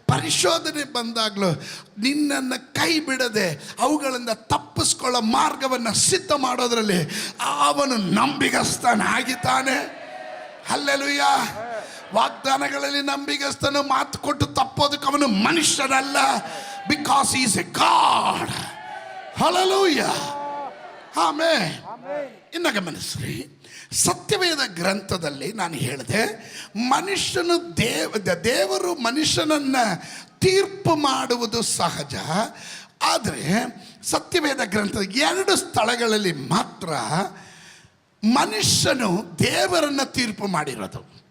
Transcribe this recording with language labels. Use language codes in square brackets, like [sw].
[kn] ಪರಿಶೋಧನೆ ಬಂದಾಗಲೂ ನಿನ್ನನ್ನು ಕೈ ಬಿಡದೆ ಅವುಗಳಿಂದ ತಪ್ಪಿಸ್ಕೊಳ್ಳೋ ಮಾರ್ಗವನ್ನು ಸಿದ್ಧ ಮಾಡೋದರಲ್ಲಿ ಅವನು ನಂಬಿಗಸ್ತನಾಗಿದ್ದಾನೆ. ಹಲ್ಲೆಲೂಯ. ವಾಗ್ದಾನಗಳಲ್ಲಿ ನಂಬಿಗಸ್ತನು, ಮಾತು ಕೊಟ್ಟು ತಪ್ಪೋದಕ್ಕೆ ಅವನು ಮನುಷ್ಯನಲ್ಲ. [en] Because he is a God. Hallelujah. [kn] ಆಮೇಲೆ ಇನ್ನು ಗಮನಿಸ್ರಿ, ಸತ್ಯವೇದ ಗ್ರಂಥದಲ್ಲಿ ನಾನು ಹೇಳಿದೆ, ಮನುಷ್ಯನು ದೇವರು ಮನುಷ್ಯನನ್ನು ತೀರ್ಪು ಮಾಡುವುದು ಸಹಜ. ಆದರೆ ಸತ್ಯವೇದ ಗ್ರಂಥದ 2 ಸ್ಥಳಗಳಲ್ಲಿ ಮಾತ್ರ ಮನುಷ್ಯನು ದೇವರನ್ನು ತೀರ್ಪು ಮಾಡಿರೋದು.